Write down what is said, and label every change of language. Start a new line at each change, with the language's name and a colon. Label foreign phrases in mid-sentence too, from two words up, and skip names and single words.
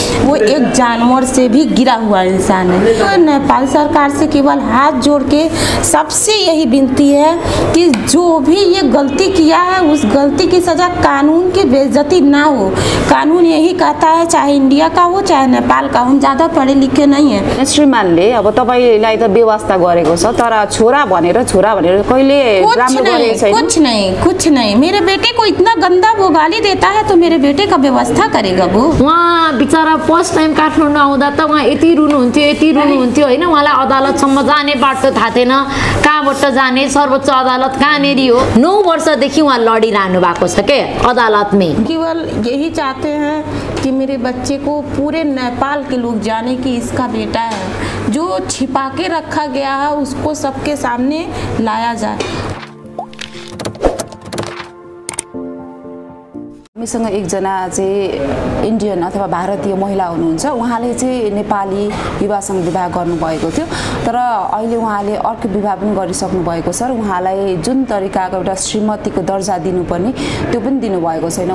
Hindi: वो एक जानवर से भी गिरा हुआ इंसान है। तो नेपाल सरकार से केवल हाथ जोड़ के सबसे यही विनती है कि जो भी ये गलती किया है उस गलती की सज़ा कानून की बेइज्जती ना हो। कानून यही कहता है, चाहे इंडिया का हो चाहे नेपाल का, हम ज़्यादा पढ़े लिखे नहीं है।
Nepali: श्रीमानले अब तपाईलाई त व्यवस्था गरेको छ, तर छोरा भनेर कहिले राम्रो गरेको छैन?
Hindi: कुछ नहीं। मेरे बेटे को इतना गंदा वो गाली देता है तो मेरे बेटे का व्यवस्था करेगा वो।
Nepali: वहाँ बिचारा फर्स्ट टाइम काठमाडौँ आउँदा त वहाँ यति रुनुहुन्थ्यो होइन। उहाँलाई अदालतसम्म जाने बाटो थाहा थिएन, कहाँबाट जाने, सर्वोच्च अदालत कहाँनेरि हो। 9 वर्षदेखि उहाँ लडिरहनु भएको छ के अदालत में।
Hindi: केवल यही चाहते हैं कि मेरे बच्चे को पूरे नेपाल के लोग जाने कि इसका बेटा है। जो छिपा के रखा गया है उसको सबके सामने लाया जाए।
Nepali: हामीसँग एकजना चाहिँ इन्डियन अथवा भारतीय महिला हुनुहुन्छ। उहाँले चाहिँ नेपाली युवासँग विवाह गर्नुभएको थियो, तर अहिले उहाँले अर्को विवाह पनि गरिसक्नु भएको छ र उहाँलाई जुन तरिकाको एउटा श्रीमतीको दर्जा दिनुपर्ने त्यो पनि दिनुभएको छैन।